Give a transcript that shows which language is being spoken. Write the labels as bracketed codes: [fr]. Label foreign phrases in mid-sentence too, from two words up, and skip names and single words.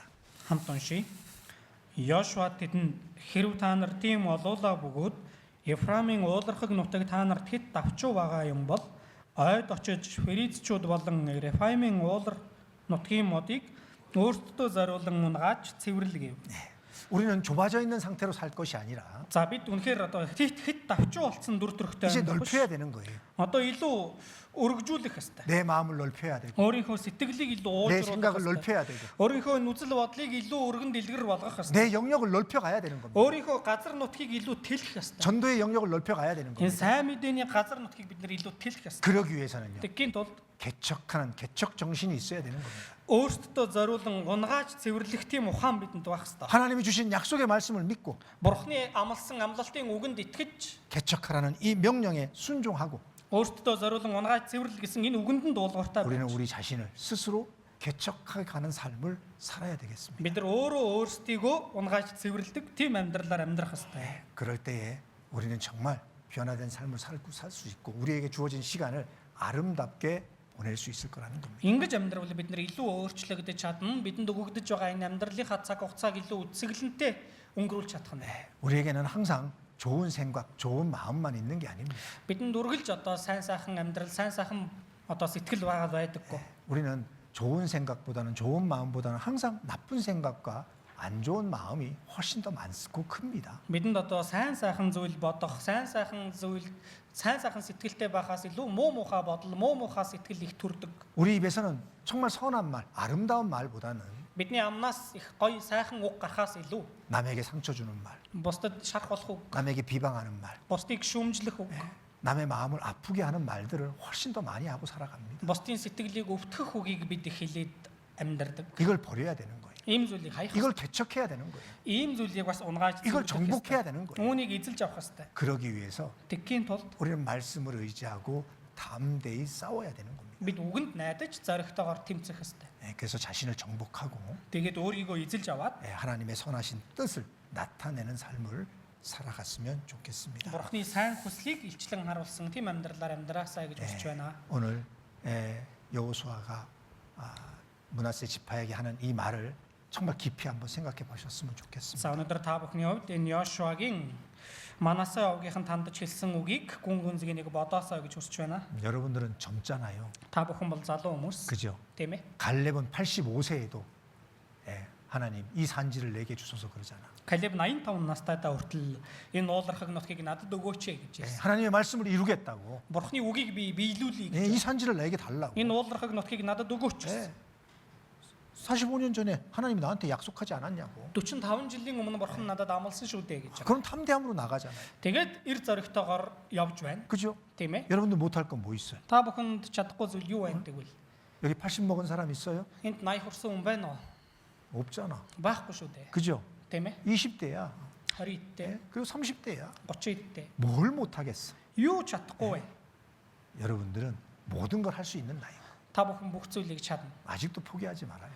[mn] хамт уншия. Йошуа тэдэнд хэрв та нар тийм олуулаа бөгөөд Ефраимын уулархаг нутаг та нарт хэд давчуу байгаа юм бол ойд очиж феризчүүд болон Рефаимын уулар нутгийн модыг өөрсдөө зориулан унгааж цэвэрлэгээв. [ko] 우리는 좁아져 있는 상태로 살 것이 아니라 [mn] За бид үнэхээр одоо хэд давчуу болсон дүр төрхтэй [ko] 이제 [mn] амьдрах биш. [ko] 넓혀야 되는 거예요. [mn] Одоо илүү өргөжүүлэх ёстой. [ko] 내 마음을 넓혀야 되고 [mn] өөрийнхөө сэтгэлийг илүү [ko] 내 [mn] уужруулах [ko] 생각을 [mn] ёстой. [ko] 넓혀야 되고 [mn] өөрийнхөө нүцэл бодлыг илүү өргөн дэлгэр болгох ёстой. [ko] 내 영역을 넓혀가야 되는 겁니다. [mn] өөрийнхөө газар нутгийг илүү тэлэх ёстой. [ko] 전도의 영역을 넓혀가야 되는 [mn] Энэ [ko] 겁니다. [mn] сайн мэдээний газар нутгийг бид нэр илүү тэлэх ёстой. [ko] 그러기 위해서는요. [mn] Тэгхийн тулд [ko] 개척하는 개척 정신이 있어야 되는 겁니다. [mn] өөрсдөө зориулан унгааж цэвэрлэх тийм ухаан бидэнд байх ёстой. [ko] 하나님이 주신 약속의 말씀을 믿고 [mn] Бурхны амласан амлалтын үгэнд итгэж [ko] 개척하라는 이 명령에 순종하고 [mn] өөрсдөө зориулан унгааж цэвэрлэл гэсэн энэ үгэнд нь дуулууртай [ko] 우리는 [mn] байж [ko] 우리 자신을 스스로 개척해 가는 삶을 살아야 되겠습니다. [mn] бид нар өөрөө өөрсдийгөө унгааж цэвэрлдэг тийм амьдралаар амьдрах ёстой. [ko] 그럴 때에 우리는 정말 변화된 삶을 살고 살 수 있고 우리에게 주어진 시간을 아름답게 보낼 수 있을 거라는 겁니다. [mn] Ингэж амьдрал бид нар илүү өөрчлөгдөж чадна. Бидэнд өгөгдөж байгаа энэ амьдралынхаа цаг хугацааг илүү үсгэлэнтэй өнгөрүүлж чадах нь. [ko] 우리에게는 항상 좋은 생각, 좋은 마음만 있는 게 아닙니다. [mn] Бидэнд үргэлж одоо сайн сайхан амьдрал, сайн сайхан одоо сэтгэл байгаад байдаггүй. [ko] 우리는 좋은 생각보다는 좋은 마음보다는 항상 나쁜 생각과 안 좋은 마음이 훨씬 더 많고 큽니다. [mn] Бидэнд одоо сайн сайхан зүйл бодох, сайн сайхан сэтгэлтэй байхаас илүү муу муухай бодол, муу муухай сэтгэл их төрдөг. [ko] 우리 입에서는 정말 선한 말, 아름다운 말보다는 [mn] Бидний амнаас их гоё сайхан үг гарахаас илүү [ko] 남에게 상처 주는 말, [mn] бусдад шарх болох үг, [ko] 남에게 비방하는 말, [mn] бусдыг шүүмжлэх үг, [ko] 남의 마음을 아프게 하는 말들을 훨씬 더 많이 하고 살아갑니다. [mn] бусдын сэтгэлийг өвтгөх үгийг бид их хэлээд амьдрдаг. [ko] 이걸 버려야 되는 거예요. [mn] Ийм зүйлийг хаях. [ko] 이걸 개척해야 되는 거예요. [mn] Ийм зүйлийг бас унгааж [ko] 이걸 [mn] цэвэрлэх [ko] 정복해야 [mn] ёстой. [ko] 되는 거예요. [mn] Үүнийг эзэлж авах ёстой. [ko] 그러기 위해서 [mn] Тэгхийн тулд [ko] 우리는 말씀을 의지하고 담대히 싸워야 되는 겁니다. [mn] бид үгэнд найдаж зоригтойгоор тэмцэх ёстой. [ko] 그래서 자신을 정복하고 [mn] Тэгээд өөрийгөө эзэлж аваад [ko] 하나님의 선하신 뜻을 나타내는 삶을 살아갔으면 좋겠습니다. [mn] Бурхны сайн хүслийг илчлэн харуулсан тийм амьдралаар амьдраасаа гэж хүсэж байна. [ko] 오늘 여호수아가 므낫세 지파에게 하는 이 말을 정말 깊이 한번 생각해 보셨으면 좋겠습니다. [mn] За өнөөдөр та бүхний хувьд энэ Йошуагийн Манасэ овгийнхан тандж хэлсэн үгийг гүн гүнзгий нэг бодоосоо гэж хүсэж байна. [ko] 여러분들은 젊잖아요. [mn] Та бүхэн бол залуу хүмүүс. [ko] 그죠? [mn] Тийм ээ. [ko] 갈렙은 85세에도 하나님 이 산지를 내게 주소서 그러잖아. [mn] Калеб 85 настайдаа хүртэл энэ уулархаг нутгийг надад өгөөч гэж хэлсэн. [ko] 하나님의 말씀을 이루겠다고. [mn] Бурхны үгийг би биелүүлье [ko] 이 [mn] гэж. [ko] 산지를 내게 달라고. [mn] Энэ уулархаг нутгийг надад өгөөч гэсэн. [ko] 45년 전에 하나님이 나한테 약속하지 않았냐고. [mn] 45 жилийн өмнө бурхан надад амласан шүү дээ гэж. [ko] 그럼 탐대함으로 나가잖아요. [mn] Тэгээд эр зоригтойгоор явж байна. [ko] 그죠? [mn] Тийм ээ. [ko] 여러분들 못할 건 뭐 있어요? [mn] Та бүхэнд чадахгүй зүйл юу байна тэгвэл? [ko] 여기 80 먹은 사람 있어요? [mn] Энд 80 хүрсэн хүн байна уу? [ko] 없잖아. [mn] Байхгүй шүү дээ. [ko] 그죠? [mn] Тийм ээ. [ko] 20대야. [mn] 20-대, [ko] 그리고 30대야. [mn] 30-대. [ko] 뭘 못하겠어? [mn] Юу чадахгүй вэ? [ko] 여러분들은 모든 걸 할 수 있는 나이. Та бүхэн бүх зүйлийг чадна. 아직도 포기하지 말아요.